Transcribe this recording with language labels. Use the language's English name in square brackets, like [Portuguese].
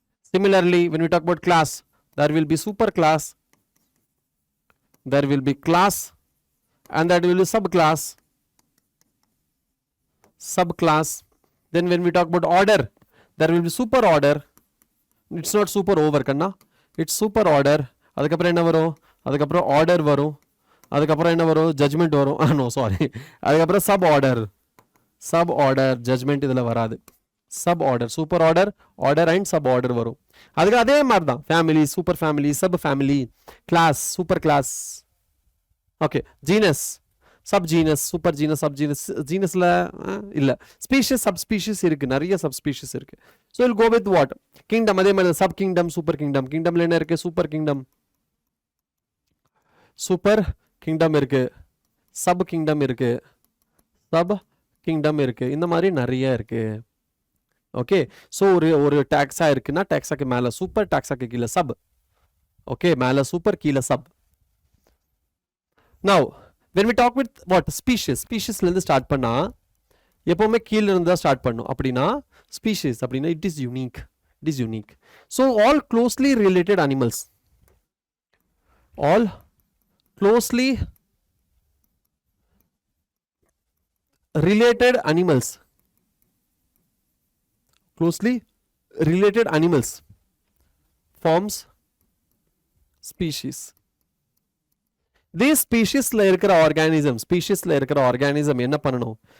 [English] Similarly, when we talk about class, there will be superclass. There will be class, and that will be subclass. Subclass. Then when we talk about order, there will be super order. It's not super over kanna. It's super order. [Tamil] அதுக்கப்புறம் என்ன வரும்? அதுக்கப்புறம் order வரும். அதுக்கப்புறம் என்ன வரும்? Judgment வரும். [English] No, sorry. [Tamil] அதுக்கப்புறம் sub order. Judgment இதுல வராது. Sub order, super order, order and sub order வரும். அதுக்கு அதே மாதிரி தான். [English] Family, super family, sub family, class, super class. Okay, genus, subgenus, super genus, subgenus. Genusல இல்ல. [Tamil] Species, subspecies இருக்கு. நிறைய subspecies இருக்கு. [English] So we'll go with what? Kingdom, அதே மாதிரி sub kingdom, super kingdom. [Tamil] Kingdomல என்ன இருக்கு? [English] Super kingdom. [Tamil] Super kingdom இருக்கு. Sub kingdom இருக்கு. Sub kingdom இருக்கு. இந்த மாதிரி நிறைய இருக்கு. ஓகே, ஸோ ஒரு டாக்ஸா இருக்குன்னா டாக்ஸாக்கு மேலே சூப்பர், டாக்ஸாக்கு கீழே சப். ஓகே, மேலே சூப்பர், கீழே sub. [English] Now when we talk with what? [Tamil] Species. ஸ்பீஷிஸ்லேருந்து start பண்ணால் எப்போவுமே கீழே இருந்து தான் ஸ்டார்ட் பண்ணும். அப்படின்னா ஸ்பீஷிஸ் அப்படின்னா [English] It is unique. It is unique. So all closely related animals. All closely related animals. Closely related animals forms species. [Tamil] These speciesல இருக்கிற organism, speciesல இருக்கிற organism என்ன பண்ணணும்?